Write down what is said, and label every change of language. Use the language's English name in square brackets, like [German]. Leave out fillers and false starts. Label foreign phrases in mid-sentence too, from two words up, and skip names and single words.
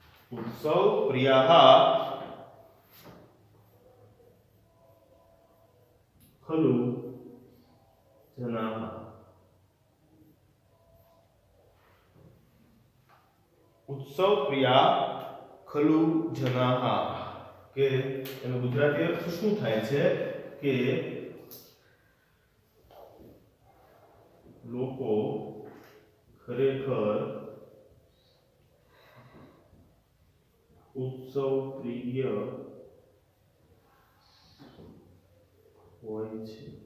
[Sanskrit] उत्सव प्रियाः खलु जनाः उत्सव प्रिया खलु जनाः [Gujarati] કે એનો ગુજરાતી અર્થ શું થાય છે કે લોકો ખરેખર ઉત્સવ પ્રિય હોય છે.